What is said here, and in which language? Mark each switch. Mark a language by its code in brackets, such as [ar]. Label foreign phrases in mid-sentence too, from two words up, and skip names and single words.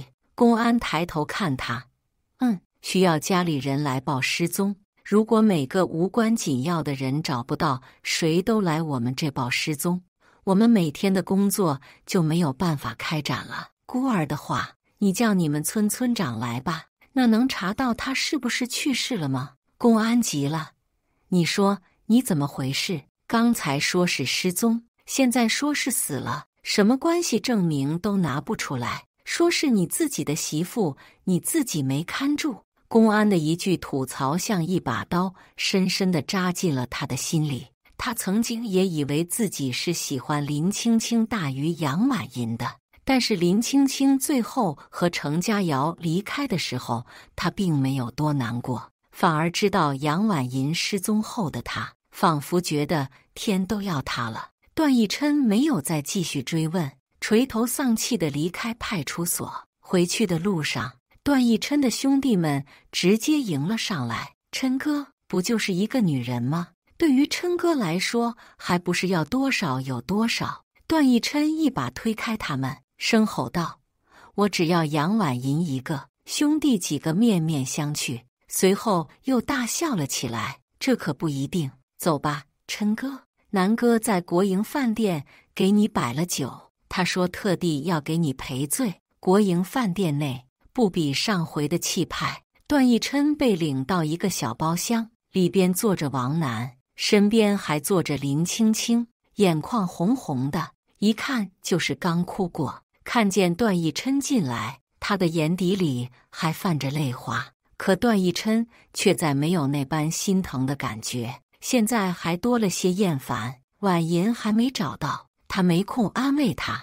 [zh] 公安抬頭看他，需要家裡人來報失蹤。如果每個無關緊要的人找不到，誰都來我們這報失蹤，我們每天的工作就沒有辦法開展了。孤兒的話，你叫你們村村長來吧，那能查到他是不是去世了嗎？公安急了，你說你怎麼回事？剛才說是失蹤，現在說是死了，什麼關係證明都拿不出來，說是你自己的媳婦，你自己沒看住。公安的一句吐槽像一把刀，深深地扎進了他的心裡。他曾經也以為自己是喜歡林青青大於楊婉銀的，但是林青青最後和程家瑤離開的時候，他並沒有多難過，反而知道楊婉銀失蹤後的他，仿佛覺得天都要塌了。段奕琛沒有再繼續追問，垂頭喪氣地離開派出所。回去的路上，段奕琛的兄弟們直接迎了上來：“琛哥，不就是一個女人嗎？对於琛哥來說，還不是要多少有多少？” 段奕琛一把推開他們，聲吼道：“我只要楊婉銀一個！” 兄弟幾個面面相覷，隨後又大笑了起來：“這可不一定。走吧，琛哥， 南哥在國營飯店給你擺了酒，他說特地要給你賠罪。國營飯店內不比上回的氣派。段奕琛被領到一個小包廂，裡邊坐着王楠，身邊還坐着林青青，眼眶紅紅的，一看就是剛哭過。看見段奕琛進來，他的眼底裡還泛着淚花，可段奕琛卻再沒有那般心疼的感覺，現在還多了些厭煩。婉銀還沒找到，他沒空安慰他。